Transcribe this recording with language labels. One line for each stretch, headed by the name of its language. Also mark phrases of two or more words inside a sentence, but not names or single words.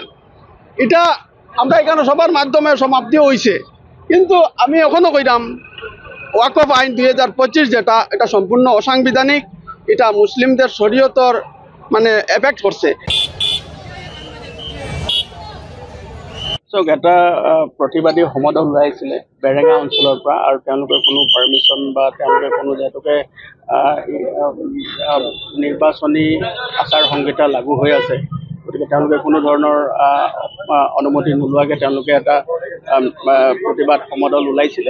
Bangla: এটা আমরা এখানে সবার মাধ্যমে সমাপ্তি হয়েছে। কিন্তু আমি এখনো কইলাম ওয়াকফ আইন 2025 যেটা, এটা সম্পূর্ণ অসাংবিধানিক, এটা মুসলিমদের শরীয়তর মানে এফেক্ট করছে।
Assamese: এটা প্ৰতিবাদী সমদল ওলাইছিলে বেৰেঙা অঞ্চলৰ পৰা, আৰু তেওঁলোকে কোনো পাৰ্মিশ্যন বা তেওঁলোকে কোনো যিহেতুকে নিৰ্বাচনী আচাৰ সংহিতা লাগু হৈ আছে, গতিকে তেওঁলোকে কোনো ধৰণৰ অনুমতি নোলোৱাকৈ তেওঁলোকে এটা প্ৰতিবাদ সমদল ওলাইছিলে।